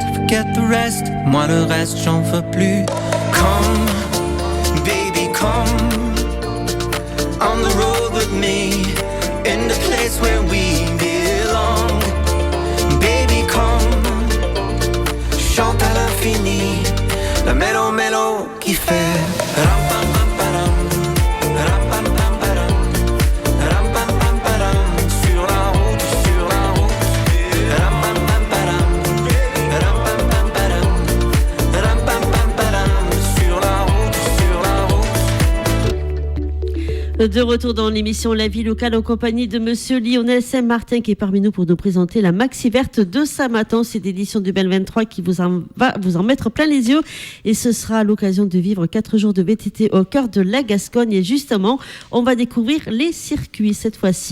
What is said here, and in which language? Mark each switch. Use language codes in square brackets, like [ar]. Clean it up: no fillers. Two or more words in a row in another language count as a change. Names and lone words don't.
[en] forget the rest. [fr] Moi le reste j'en veux plus. [en] Come, baby, come on the road with me, in the place where we belong. Baby, come, [fr] chante à l'infini, la mélo qui fait ram pam pam param, ram pam pam param, ram pam pam param, sur la route, ram pam pam param, ram pam pam param, ram pam pam param, sur la route. De retour dans l'émission La Vie locale en compagnie de monsieur Lionel Saint-Martin qui est parmi nous pour nous présenter la Maxi Verte de Samatan. C'est l'édition du 2023 qui va vous en mettre plein les yeux et ce sera l'occasion de vivre 4 jours de VTT au cœur de la Gascogne et justement on va découvrir les circuits cette fois-ci.